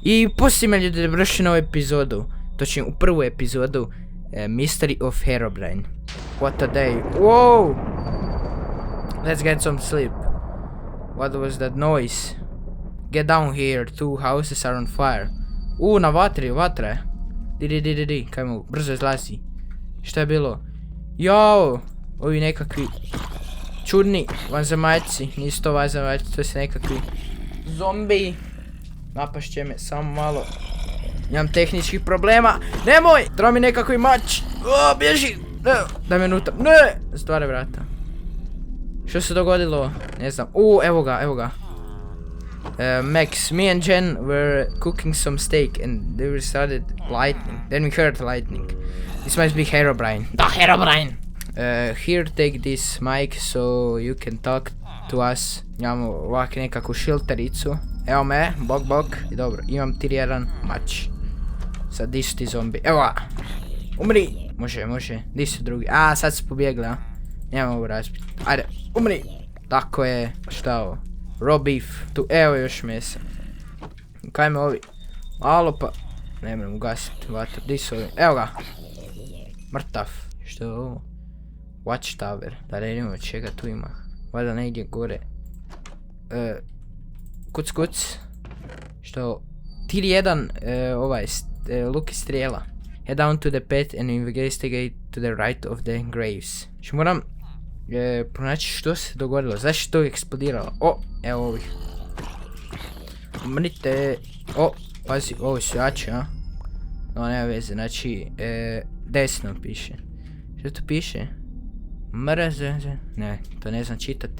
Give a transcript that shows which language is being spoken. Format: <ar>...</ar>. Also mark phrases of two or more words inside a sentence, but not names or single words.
<hr>I pustite me ljudi da vršim ovu epizodu, točnije u prvu epizodu Mystery of Herobrine.</hr> <en>What a day. Whoa! Let's get some sleep. What was that noise? Get down here, 2 houses are on fire.</en> <hr>Na vatri, vatra je. Di, kaj mogu, brzo izlazi. Šta je bilo? Jao, ovi nekakvi čudni vanzemaljci, nisu to vanzemaljci, to su nekakvi zombi. Napašće me, samo malo. Imam tehničkih problema. Nemoj! Treba mi nekakvi mač. Bježi! Daj me unutra. Ne! Zatvore vrata. Što se dogodilo? Ne znam. Evo ga.</hr> <en>Max, me and Jen were cooking some steak and they started lightning. Then we heard lightning. This must be Herobrine.</en> <hr>Da, Herobrine!</hr> <en>Here, take this mic so you can talk to us.</en> <hr>Imamo ovak nekakvu šiltericu. Evo me, bok. I dobro, imam tier 1 mač. Sad, di su ti zombi? Evo ga! Umri! Može. Di su drugi? Sad su pobjegli, a? Nemam ovo razbiti. Ajde, umri! Tako je. Šta ovo?</hr> <en>Raw beef.</en> <hr>Tu, evo još mesa. Kaj me ovi? Malo pa... Ne moram ugasiti vatru. Di su ovi? Evo ga! Mrtav. Što je ovo? Watchtower. Da ne vidimo čega tu ima. Valjda negdje gore. Kuc. Što je ovo? Tier 1 luk i strijela. Head down to the pit and investigate to the right of the graves. Što moram pronaći što se dogodilo. Zašto to eksplodiralo? Evo ovih. Umrite. Pazi, ovo su jači, a? No, nema veze, znači, desno piše. Što to piše? Mrze. Ne, to ne znam čitati.</hr>